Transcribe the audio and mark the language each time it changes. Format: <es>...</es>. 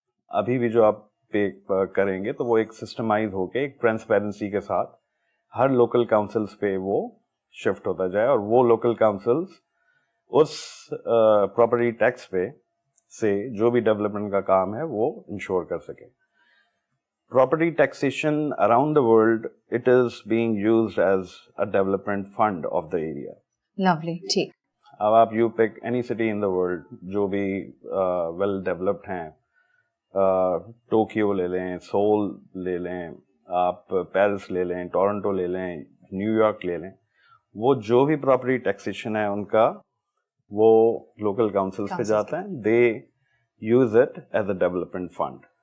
<ur>ابھی بھی جو آپ پے کریں گے تو وہ ایک سسٹمائز ہو کے ایک ٹرانسپیرنسی کے ساتھ ہر لوکل کاؤنسلز پہ وہ شفٹ ہوتا جائے, اور وہ لوکل کاؤنسلز اس پراپرٹی ٹیکس پہ سے جو بھی ڈیولپمنٹ کا کام ہے وہ انشور کر سکے.</ur> <en>Property taxation around the world, it is being used as a development fund of the area. Lovely,</en> <ur>ٹھیک. اب آپ</ur> <en>you pick any city in the world</en> <ur>جو بھی well developed ہیں, ٹوکیو لے لیں, سول لے لیں, آپ پیرس لے لیں, ٹورنٹو لے لیں, نیو یارک لے لیں, وہ جو بھی پراپرٹی ٹیکسیشن ہے ان کا وہ لوکل کاؤنسلس پہ جاتا ہے.</ur> <en>They use it as a development fund.</en>